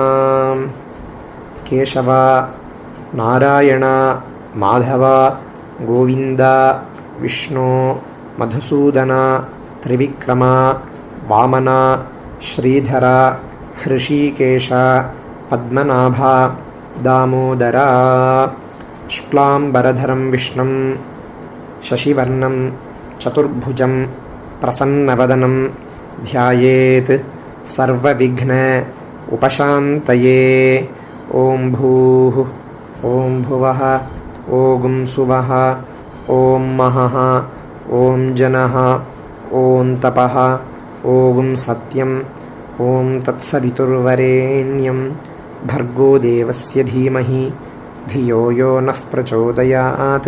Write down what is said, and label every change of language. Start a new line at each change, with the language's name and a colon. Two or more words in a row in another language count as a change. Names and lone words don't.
Sanskrit: கேசவ, நாராயண, மாதவ, கோவிந்த, விஷ்ணு, மதுசூதன, திரிவிக்ரம, வாமன, ஸ்ரீதர, ஹிருஷிகேஷ, பத்மநாப, தாமோதர. शुक्लाम्बरधरं विष्णुं शशिवर्णं चतुर्भुजं प्रसन्नवदनं ध्यायेत् सर्वविघ्न उपशान्तये. ॐ भूः ॐ भुवः ॐ सुवः ॐ महः ॐ जनः ॐ तपः ॐ सत्यं ॐ तत्सवितुर्वरेण्यं भर्गो देवस्य धीमहि धियो यो नः प्रचोदयात्.